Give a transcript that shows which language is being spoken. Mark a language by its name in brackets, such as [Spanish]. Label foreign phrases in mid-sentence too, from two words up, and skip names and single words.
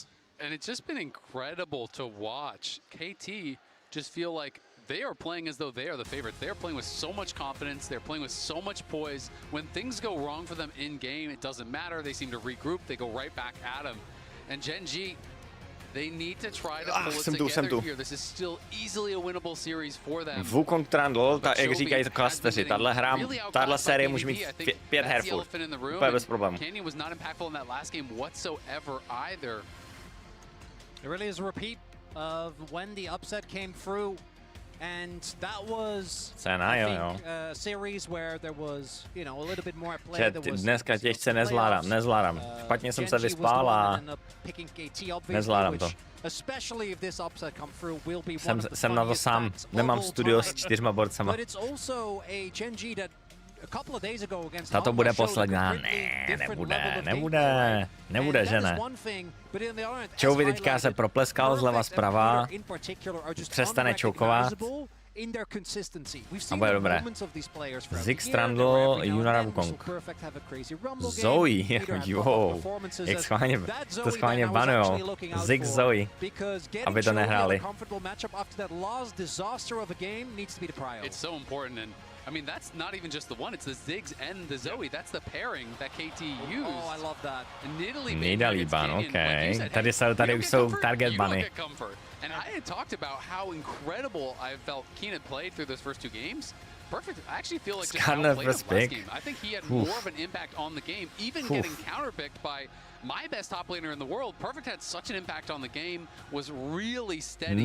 [English] And it's just been incredible to watch. KT just feel like they are playing as though they are the favorite. They're playing with so much confidence. They're playing with so much poise. When things go wrong for them in game, it doesn't matter. They seem to regroup. They go right back at them. And Gen G, they need to try to pull it together here. This is still easily a winnable series for them. [Czech] Wukong Trundle, jak říkají to klasteři, tahle série může mít 5 her furt. Úplně bez problémů. [English] Canyon was not impactful in that last game whatsoever either. It really is a repeat of when the upset came through. And that was a series where there was, you know, a little bit more play. [Czech] Dneska těžce nezvládám. Špatně jsem se vyspal a nezvládám to. Jsem na to sám, nemám studio s 4 borcama. Tato bude poslední. Nebude, že ne. Chouvi teďka se propleskal zleva zprava, přestane čoukovat a bude dobré. Ziggs, Trundle, Yuna, Wukong. Zoe, jo, jak schválně banujou. Ziggs, Zoe, aby to nehráli. [English] I mean, that's not even just the one, it's the Ziggs and the Zoe. That's the pairing that KT used. Oh, I love that. [Czech] Nidalee ban, okay. Tady už jsou target bany. [English] And I had talked about how incredible I felt Keenan played through those first 2 games. Perfect. I actually feel like just outplayed him last game. I think he had more of an impact on the game, even getting counterpicked by my best top laner in the world. Perfect had such an impact on the game, was really steady.